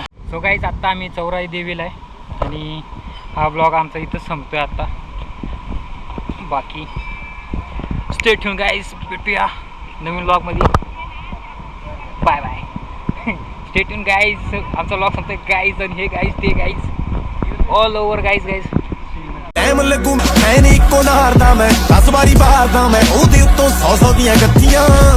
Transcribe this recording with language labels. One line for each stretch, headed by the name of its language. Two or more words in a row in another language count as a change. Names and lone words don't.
English: so guys
Marathi: आत्ता आम्ही चौराई देवीला आहे आणि हा ब्लॉग आमचा इथं संपतोय आता. बाकी
English: stay tuned guys,
Marathi: भेटूया नवीन ब्लॉगमध्ये.
English: bye bye. stay tuned guys.
Marathi: आमचा ब्लॉग संपतोय गाईज आणि हे गाईज ते गाईज
English: all over guys guys.
Punjabi: ਟਾਈਮ ਲੱਗੂ ਮੈਂ ਨਹੀਂ ਇੱਕੋ ਨਾ ਹਾਰਦਾ ਮੈਂ 10 ਵਾਰੀ ਬਾਹਰਦਾ ਮੈਂ ਉਹਦੇ ਉੱਤੋਂ 100 ਦੀਆਂ ਗੱਤੀਆਂ